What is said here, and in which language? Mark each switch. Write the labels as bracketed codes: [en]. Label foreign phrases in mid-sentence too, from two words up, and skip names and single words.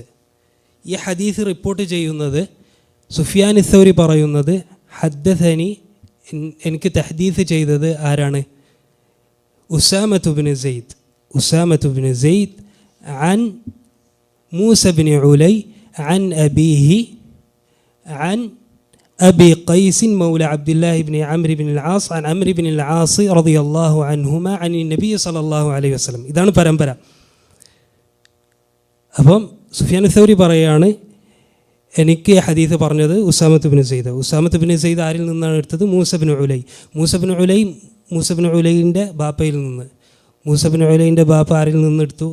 [ml] ഈ ഹദീസ് റിപ്പോർട്ട് ചെയ്യുന്നത് സുഫിയാൻ സൗരി പറയുന്നത്, ഹദ്ദസനി, എനിക്ക് തഹദീസ് ചെയ്തത് ആരാണ്? [ar] أسامة بن زيد عن موسى بن علي عن أبيه عن أبي قيس مولى عبد الله بن عمرو بن العاص عن عمرو بن العاص رضي الله عنهما عن النبي صلى الله عليه وسلم. [ml] ഇതാണ് പരമ്പര. അപ്പം സുഫിയാൻ സൗരി പറയാണ്, എനിക്ക് ഹദീസ് പറഞ്ഞത് ഉസാമത്ത് ബിൻ സെയ്ദ് ആരിൽ നിന്നാണ് എടുത്തത്? മൂസ ബിൻ ഉലൈൻ്റെ ബാപ്പയിൽ നിന്ന്. മൂസ ബിൻ ഉലൈൻ്റെ ബാപ്പ ആരിൽ നിന്ന് എടുത്തു?